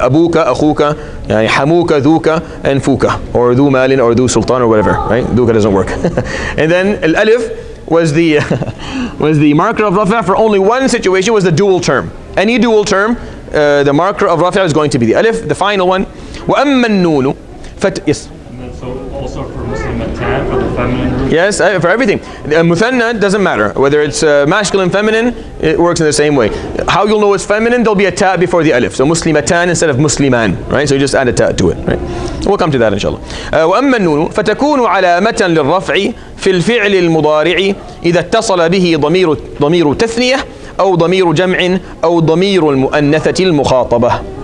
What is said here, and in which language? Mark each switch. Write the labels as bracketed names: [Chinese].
[English] Abuka, akhuka, yani hamuka, dhuka, and fuka, or dhu malin, or dhu sultan, or whatever, right? Dhuka doesn't work. And then al-alif was the was the marker of rafa' for only 1 situation, was the dual term. Any dual term, the marker of rafi' is going to be the alif. The final one. [Arabic] وَأَمَّا النُّونُ yes. [English] And then so also for muslimatan, for the feminine group? Yes, for everything. Muthanna doesn't matter. Whether it's masculine, feminine, it works in the same way. How you'll know it's feminine, there'll be a ta before the alif. So muslimatan instead of musliman, right? So you just add a ta to it, right? We'll come to that inshallah. [Arabic] وأما النون فتكون علامة للرفع في الفعل المضارع إذا اتصل به ضمير تثنية أو ضمير جمع أو ضمير المؤنثة المخاطبة.